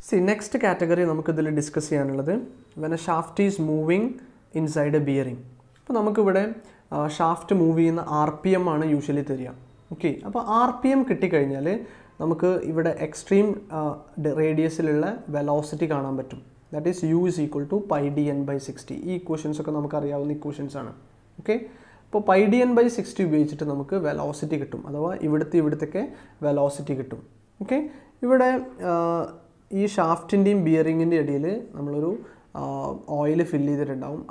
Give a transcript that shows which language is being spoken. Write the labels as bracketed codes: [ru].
[en] next category [ml] നമുക്കിതിൽ discuss ചെയ്യാനുള്ളത് [en] When a shaft is moving inside a bearing. [ml] അപ്പോൾ നമുക്കിവിടെ ഷാഫ്റ്റ് മൂവ് ചെയ്യുന്ന RPM ആണ് യൂഷ്വലി തരിക. ഓക്കെ, അപ്പോൾ RPM കിട്ടിക്കഴിഞ്ഞാൽ നമുക്ക് ഇവിടെ എക്സ്ട്രീം റേഡിയസിലുള്ള വെലോസിറ്റി കാണാൻ പറ്റും. [en] That is u is equal to pi dn by 60. [ml] ഈ ഇക്വേഷൻസ് ഒക്കെ നമുക്ക് അറിയാവുന്ന ഇക്വേഷൻസ് ആണ്. ഓക്കെ, അപ്പോൾ pi dn by 60 ഉപയോഗിച്ചിട്ട് നമുക്ക് വെലോസിറ്റി കിട്ടും, അഥവാ ഇവിടുത്തൊക്കെ വെലോസിറ്റി കിട്ടും. ഓക്കെ, ഇവിടെ ഈ ഷാഫ്റ്റിൻ്റെയും ബിയറിങ്ങിൻ്റെ ഇടയിൽ നമ്മളൊരു ഓയിൽ ഫില്ല് ചെയ്തിട്ടുണ്ടാവും.